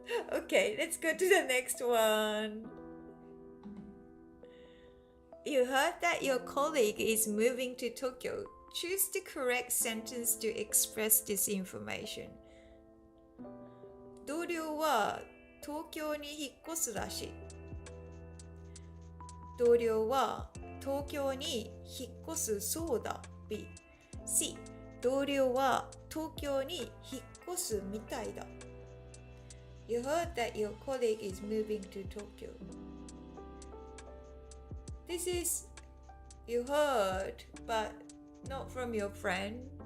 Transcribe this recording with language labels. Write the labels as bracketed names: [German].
[English] Okay, let's go to the next one. You heard that your colleague is moving to Tokyo. Choose the correct sentence to express this information. [Japanese] 同僚は東京に引っ越すらしい。同僚は東京に引っ越すそうだ。 B、C、同僚は東京に引っ越すみたいだ。 [English] You heard that your colleague is moving to Tokyo. This is you heard, but not from your friend.